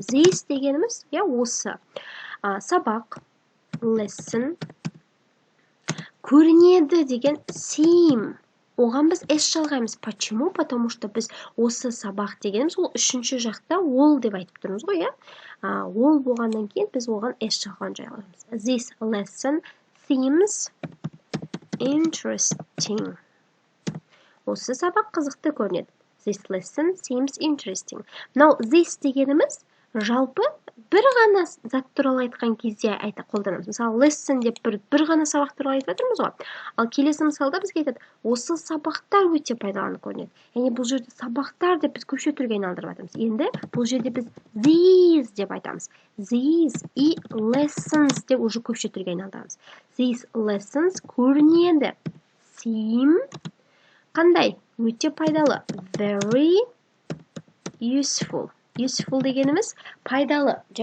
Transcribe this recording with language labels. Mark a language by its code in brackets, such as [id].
[kk] This дегеніміз, осы. Сабақ, lesson, көрінеді деген seem. Оған біз s жалғаймыз. [ru] Почему? Потому что [kk] біз осы сабақ дегеніміз, ол үшінші жақта ол деп айтып тұрмыз ғой, ол болғаннан кейін біз оған s жалған жалғаймыз. [en] This lesson seems interesting. [kk] Осы сабақ қызықты көрінеді. [en] This lesson seems interesting. [kk] Now, this дегеніміз жалпы бір ғана зат туралы айтқан кезде қолданамыз. Мысалы, lesson деп бір ғана сабақ туралы айтып отырмыз ғой. Ал келесі мысалда бізге айтады, осы сабақтар өте пайдаланып көрінеді. Яғни бұл жерде сабақтар деп біз көпше түрге айналдырып жатырмыз. Енді бұл жерде біз these деп айтамыз. These и lessons деп уже көпше түрге айналдырамыз. These lessons көрінеді. Seem қандай? Өте пайдалы. [en] Very useful. [kk] Useful дегеніміз пайдалы.